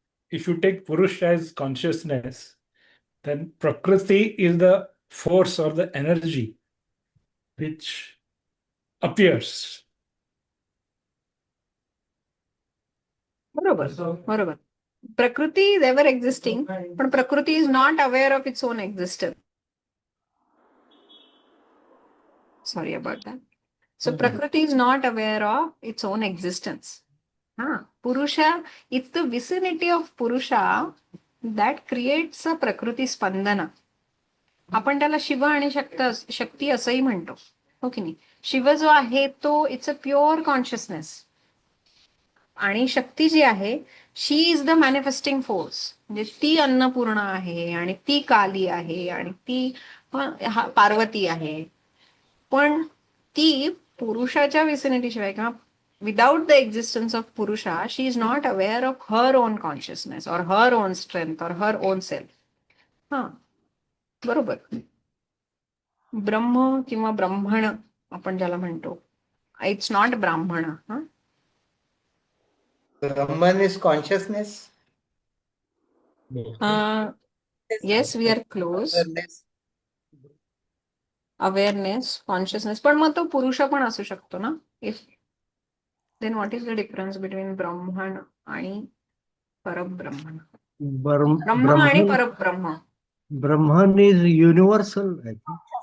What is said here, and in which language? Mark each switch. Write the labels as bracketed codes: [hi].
[en] If you take Purush as consciousness, then Prakriti is the force or the energy which appears. [mr] बरोबर, बरोबर. [en] Prakriti is ever existing, पण Prakriti is not aware of its own existence. Sorry about that. So Prakriti is not aware of its own existence. Purusha, it's the vicinity of Purusha that creates a Prakriti Spandana. [mr] आपण त्याला शिव आणि शक्ती असंही म्हणतो, हो की नाही? शिव जो आहे तो [en] it's a pure consciousness, [mr] आणि शक्ती जी आहे [en] She is the manifesting force. [mr] म्हणजे ती अन्नपूर्णा आहे, आणि ती काली आहे, आणि ती पार्वती आहे. पण ती पुरुषाच्या विसिनिटी शिवाय किंवा [en] Without the existence of Purusha, she is not aware of her own consciousness or her own strength or her own self. [mr] बरोबर. ब्रह्म किंवा ब्रह्मण आपण ज्याला म्हणतो, [en] It's not Brahmin. Brahman is consciousness. Yes, we are close. Awareness. Awareness, consciousness. [mr] पण मग तो पुरुष पण असू शकतो ना. [en] If then what is the difference between Brahman आणि परब्रह्मण? [mr] ब्रह्म आणि परब्रह्म. [en] Brahman is universal, I think.